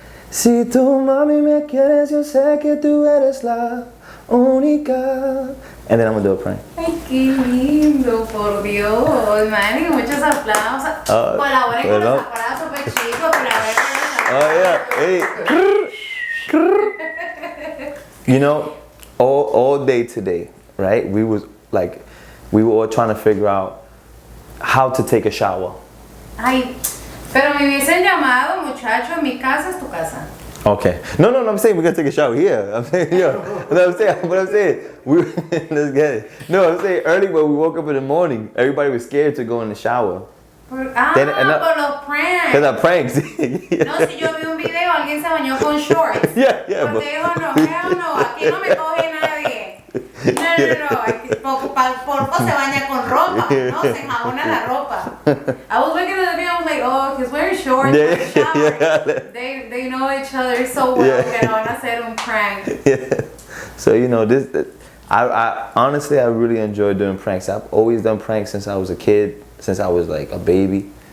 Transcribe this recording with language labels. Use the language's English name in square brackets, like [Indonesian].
[Spanish] Si tú mami me quieres, yo sé que tú eres la única. [English] And then I'm gonna do a prank. [Spanish] Ay, qué lindo, por Dios, Manny, muchos aplausos. Colaboren con los aparatos súper chicos, colaboren con los aparatos. [English] You know, all day today, right? We were all trying to figure out how to take a shower. [Spanish] Ay, pero me hubiesen llamado, muchacho, mi casa es tu casa. [English] Okay. No, I'm saying we're gonna take a shower here. I'm saying, let's get it. No, I'm saying early when we woke up in the morning, everybody was scared to go in the shower. [Spanish] Por los pranks. [English] Because of pranks. [Spanish] No, si yo vi un video, alguien se bañó con shorts. [English] Yeah. [Spanish] Porque dijo, no, aquí no me coge nadie. No, Porco se baña con ropa, no, se enjabona la ropa. [English] I was looking at the video, I was like, oh, he's wearing shorts for the shower. They know each other so well [Spanish] que no van a hacer un [English] prank. Yeah. So, you know, I honestly, I really enjoy doing pranks. I've always done pranks since I was a kid, since I was like a baby.